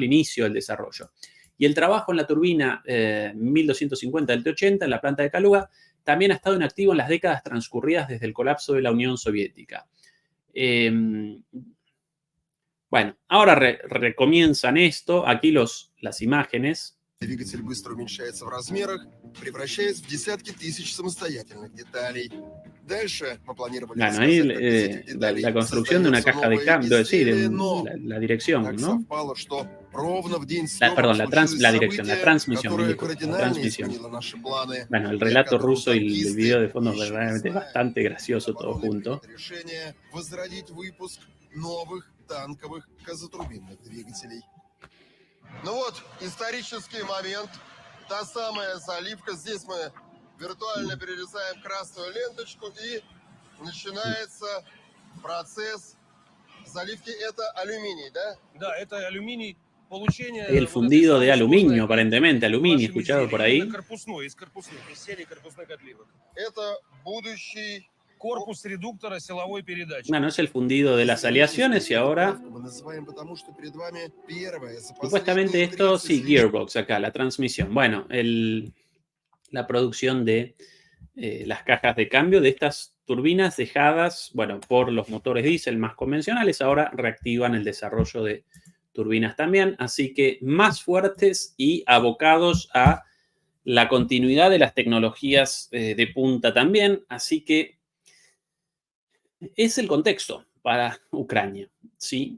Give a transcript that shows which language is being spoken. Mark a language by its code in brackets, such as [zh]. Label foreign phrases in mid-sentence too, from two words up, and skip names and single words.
[es] El inicio del desarrollo. Y el trabajo en la turbina 1250 del T-80 en la planta de Kaluga también ha estado inactivo en las décadas transcurridas desde el colapso de la Unión Soviética. Bueno, ahora recomienzan esto. Aquí las imágenes. [ru] Двигатель быстро уменьшается в размерах, превращаясь в десятки тысяч самостоятельных деталей. Дальше мы планировали [es] Bueno, ahí [ru] рассказать, как из этих деталей [es] la construcción de una [ru] создается [es] caja de [ru] новое [es] cambio, sí, [ru] изделие, но [es] la dirección, [ru] так [es] ¿no? [ru] совпало, что ровно в день съемок [es] Perdón, [ru] случилось [es] la dirección, la [ru] событие, [es] transmisión, mil [ru] которое [es] disculpas, la [ru] кардинально [es] transmisión. [ru] изменило наши планы. [es] Bueno, el [ru] Я [es] relato [ru] кадру [es] ruso y el [ru] танкисты [es] video de fondo [ru] еще не [es] verdaderamente es [ru] знают. [es] bastante gracioso todo [ru] Минобороны [es] junto. [ru] принято решение возродить выпуск новых танковых газотурбинных двигателей. Ну вот, исторический момент. Та самая заливка. Здесь мы виртуально перерезаем красную ленточку и начинается процесс заливки. Это алюминий, да? Да, это алюминий. Получение [es] El fundido de aluminio, aparentemente, aluminio, escuchado por ahí. [ru] Корпусной, из корпусных, из серии корпусных отливок. Это будущий Корпус редуктора силовой передачи. [es] Bueno, es el fundido de las aleaciones y ahora, [ru] мы называем, потому что перед вами первая за [es] supuestamente [ru] последние [es] esto, [ru] 30 [es] sí, gearbox acá, la transmisión. Bueno, la producción de las cajas de cambio de estas turbinas dejadas, bueno, por los motores diésel más convencionales, ahora reactivan el desarrollo de turbinas también, así que más fuertes y abocados a la continuidad de las tecnologías de punta también, así que es el contexto para Ucrania, ¿sí?